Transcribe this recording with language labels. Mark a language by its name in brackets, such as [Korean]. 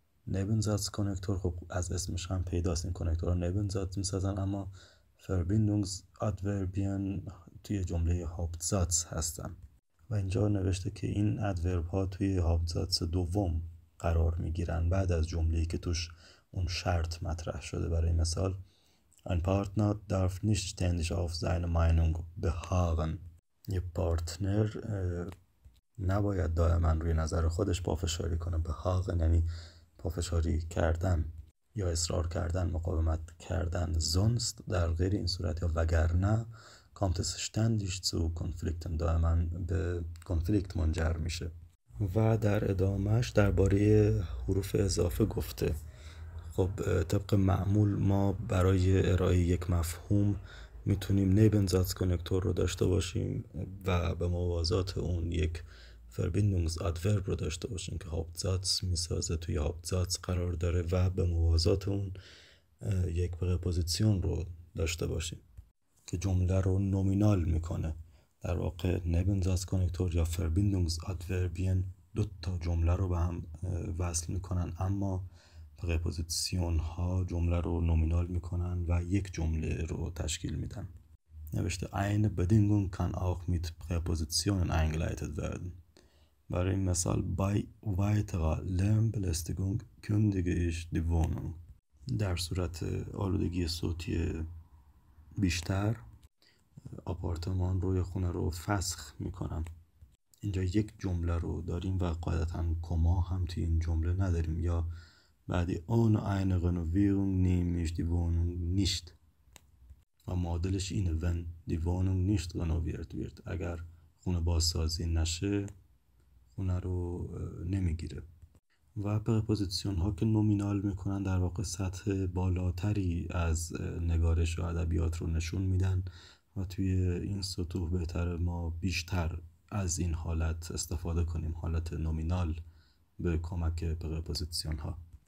[Persian] Nebensatz کنکتور خب از اسمش هم پیداست، این کنکتور رو Nebensatz میسازن، اما Verbindungsadverbien توی جمله Hauptsatz هستن و اینجا نوشته که این ادورب ها توی Hauptsatz دوم قرار میگیرن بعد از جمله‌ای که توش اون شرط مطرح شده. برای مثال [German] ein Partner darf nicht ständig auf seine Meinung beharren. [Persian] یه پارتنر نباید دائما روی نظر خودش پافشاری کنه. beharren یعنی پافشاری کردن یا اصرار کردن، مقاومت کردن. sonst در غیر این صورت یا وگرنه [German] kommt es ständig zu Konflikten، [Persian] دائما به کنفلیکت منجر میشه. و در ادامهش درباره حروف اضافه گفته. خب طبق معمول ما برای ارائه یک مفهوم میتونیم nebensatz کنکتور رو داشته باشیم و به موازات اون یک Verbindungsadverb رو داشته باشیم که Hauptsatz میسازه، توی Hauptsatz قرار داره و به موازات اون یک پرپوزیسیون رو داشته باشیم که جمله رو نومینال میکنه. در واقع nebensatz کنکتور یا Verbindungsadverbien 2 جمله رو به هم وصل میکنن، اما پرپوزیسیون ها جمله رو نومینال میکنن و یک جمله رو تشکیل میدن. [German] نوشته eine Bedingung kann auch mit Präpositionen eingeleitet werden. [Persian] برای مثال [German] bei weiterer Lärmbelästigung kündige ich die Wohnung. [Persian] در صورت آلودگی صوتی بیشتر آپارتمان رو یا خونه رو فسخ میکنم. اینجا یک جمله رو داریم و قاعدتا کما هم توی این جمله نداریم. یا بعدی [German] ohne eine Renovierung nehme ich die Wohnung nicht [Persian] و معادلش اینه [German] wenn die Wohnung nicht renoviert wird. [Persian] اگر خونه بازسازی نشه خونه رو نمیگیره. و پرپوزیسیون ها که نومینال میکنن در واقع سطح بالاتری از نگارش و ادبیات رو نشون میدن و توی این سطوح بهتر ما بیشتر از این حالت استفاده کنیم، حالت نومینال به کمک پرپوزیسیون ها.